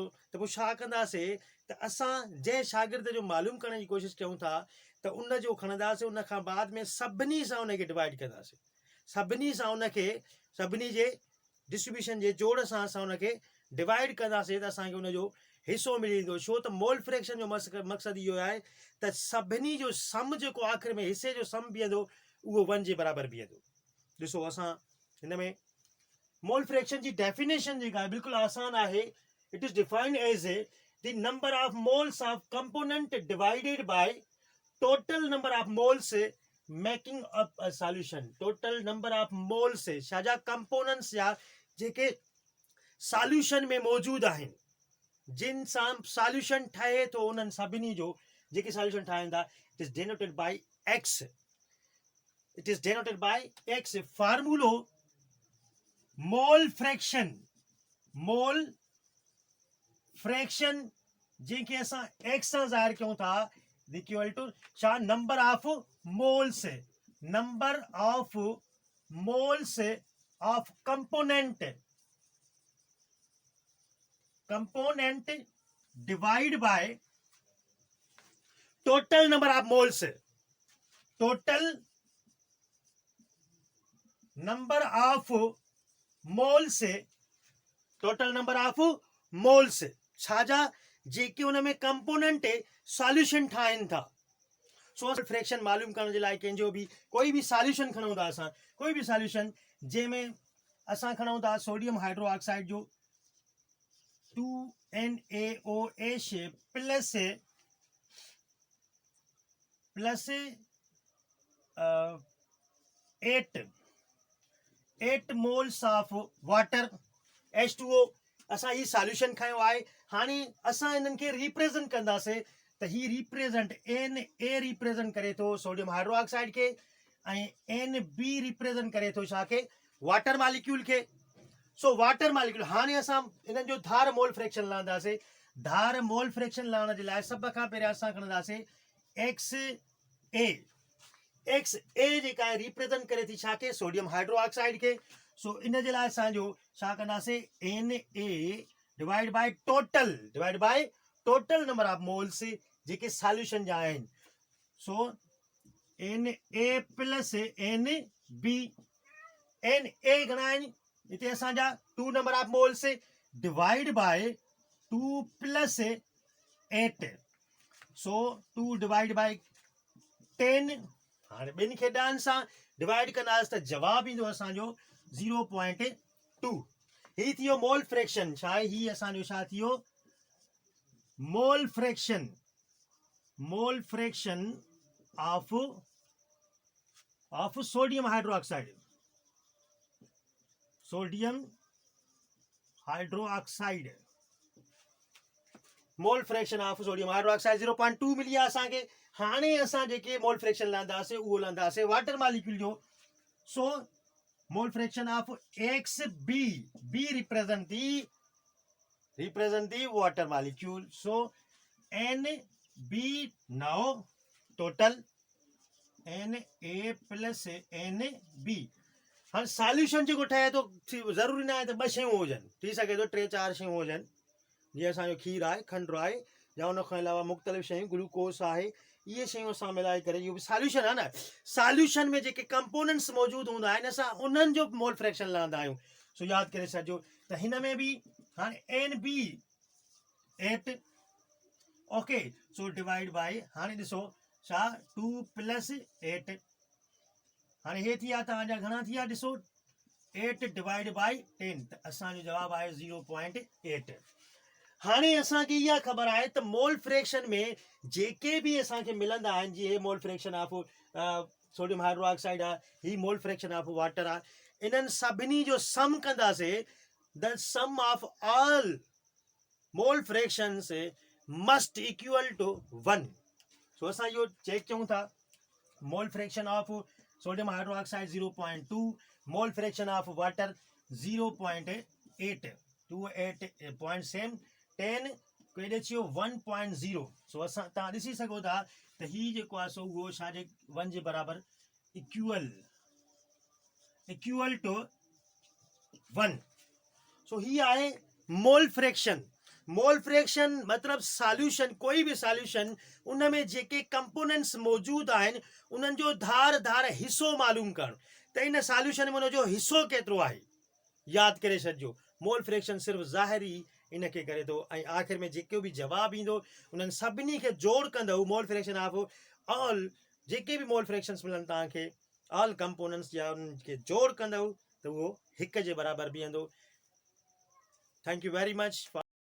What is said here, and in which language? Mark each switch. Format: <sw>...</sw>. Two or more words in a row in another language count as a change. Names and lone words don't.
<sd>त पोइ छा कंदासीं त असां जंहिं शागिर्द जो मालूम करण जी कोशिशि कयूं था त उन जो खणंदासीं, उन खां बाद में सभिनी सां उनखे डिवाइड कंदासीं, सभिनी सां उनखे सभिनी जे डिस्ट्रीब्यूशन जे जोड़ सां असां उनखे डिवाइड कंदासीं त असांखे उनजो हिसो मिली वेंदो। छो त</sd> <en>mole fraction</en> <sd>जो मक़सदु इहो आहे त सभिनी जो सम जेको आख़िर में हिसे जो सम बीहंदो उहो 1 जे बराबरि बीहंदो। ॾिसो, असां हिन में</sd> <en>mole fraction</en> <sd>जी डेफिनेशन जेका आहे बिल्कुलु आसान आहे।</sd> <en>It is defined as the number of moles of component divided by total number of moles making up a solution. total number of moles</en> <sd>छा जा कंपोनेंट्स या जेके सॉल्यूशन में मौजूदु आहिनि, जिन सां सॉल्यूशन ठहे थो, उन्हनि सभिनी जो जेके सॉल्यूशन ठाहिनि था,</sd> <en>It is denoted by X. It is denoted by X. Formula mole fraction, mole fraction</en> <sd>जंहिंखे असां एक्स सां ज़ाहिर कयूं था,</sd> <en>equal to छा, number of moles, number of moles of component, component divide by total number of moles, total number of moles, total number of moles</en> <sd>छा जा, जेके उन में कंपोनेंट सॉल्यूशन ठाहिनि था। सो फ्रैक्शन मालूम करण जे लाइ कंहिंजो बि कोई बि सॉल्यूशन खणूं था, असां कोई बि सॉल्यूशन जंहिंमें असां खणूं था</sd> <en>sodium hydroxide</en> <sd>जो 2NaOH प्लस 8</sd> <en>moles of water</en> <sd>H2O। असां ही सॉल्यूशन खयो आहे। हाणे असां इन्हनि खे रिप्रेजेंट कंदासीं त ही रिप्रेजेंट Na रिप्रेजेंट करे थो</sd> <en>sodium hydroxide</en> <sd>खे, ऐं Nb रिप्रेजेंट करे थो छा खे,</sd> <en>water molecule</en> <sd>खे। सो</sd> <en>water molecule,</en> <sd>हाणे असां इन्हनि जो धार</sd> <en>mole fraction</en> <sd>लहंदासीं। धार</sd> <en>mole fraction</en> <sd>लहण जे लाइ सभ खां पहिरियां असां खणंदासीं XA। XA जेका आहे रिप्रेजेंट करे थी छा खे,</sd> <en>sodium hydroxide</en> <sd>खे। सो इन जे लाइ असांजो छा कंदासीं,</sd> <en>Na divide by total number of moles</en> <sd>जेके सॉल्यूशन जा आहिनि।</sd> <en>so Na plus Nb.</en> <sd>Na घणा आहिनि हिते असांजा 2</sd> <en>number of moles divide by 2 plus 8. so 2 divide by 10.</en> <sd>हाणे ॿिनि खे ॾहनि सां डिवाइड कंदासीं त जवाबु ईंदो असांजो 0.2। ही थियो</sd> <en>mole fraction.</en> <sd>छा आहे ही असांजो, छा थियो,</sd> <en>mole fraction, mole fraction of sodium hydroxide, sodium hydroxide, mole fraction of sodium hydroxide 0.2</en> <sd>मिली आहे असांखे। हाणे असां जेके</sd> <en>mole fraction</en> <sd>लहंदासीं उहो लहंदासीं</sd> <en>water molecule</en> <sd>जो।</sd> <en>So mole fraction of XB, B represent the water molecule. So NB now total Na plus NB.</en> <sd>हाणे सॉल्यूशन जेको ठहे थो, ज़रूरी न आहे त 2 शयूं हुजनि, थी सघे थो 3-4 शयूं हुजनि, जीअं असांजो खीर आहे, खंडु आहे, या उन खां अलावा मुख़्तलिफ़ शयूं, ग्लूकोस आहे, इहे शयूं असां मिलाए करे इहो बि सॉल्यूशन आहे न। सॉल्यूशन में जेके कंपोनेंट्स मौजूदु हूंदा आहिनि, असां उन्हनि जो</sd> <en>mole fraction</en> <sd>लहंदा आहियूं। सो यादि करे छॾिजो त हिन में बि हाणे Nb 8, ओके।</sd> <en>so divide by,</en> <sd>हाणे ॾिसो छा, 2 प्लस 8। हाणे हे थी विया तव्हांजा घणा थी विया, ॾिसो</sd> <en>8 divide by 10,</en> <sd>त असांजो जवाबु आहे 0.8। हाणे असांखे इहा ख़बर आहे त</sd> <en>mole fraction</en> <sd>में जेके बि असांखे मिलंदा आहिनि, जीअं हे</sd> <en>mole fraction of sodium hydroxide</en> <sd>आहे, ही</sd> <en>mole fraction of water</en> <sd>आहे, इन्हनि सभिनी जो सम कंदासीं,</sd> <en>The sum of all mole fractions must equal to 1.</en> <sd>सो असां इहो चेक कयूं था,</sd> <en>mole fraction of sodium hydroxide</en> <sd>0.2,</sd> <en>mole fraction of water</en> <sd>0.8, 28.7, 10 केॾे अची वियो 1.0. सो असां तव्हां ॾिसी सघो था त ही जेको आहे सो उहो छाजे 1 जे बराबरि</sd> <en>equal to</en> <sd>1. सो ही आहे</sd> <en>mole fraction. mole fraction</en> <sd>मतिलबु सॉल्यूशन, कोई बि सॉल्यूशन, उन में जेके कंपोनेंट्स मौजूदु आहिनि उन्हनि जो धार हिसो मालूम करणु, त इन सॉल्यूशन में उनजो हिसो केतिरो आहे यादि करे छॾिजो.</sd> <en>mole fraction</en> <sd>सिर्फ़ु ज़ाहिरी इन खे करे थो, ऐं आख़िर में जेको बि जवाबु ईंदो उन्हनि सभिनी खे जोड़ कंदव,</sd> <en>mole fraction of all</en> <sd>जेके बि मोल फ्रैक्शन्स मिलनि तव्हांखे,</sd> <en>all components</en> <sd>या उन्हनि खे जोड़ कंदव त उहो 1 जे बराबरि बीहंदो.</sd> <en>Thank you very much.</en>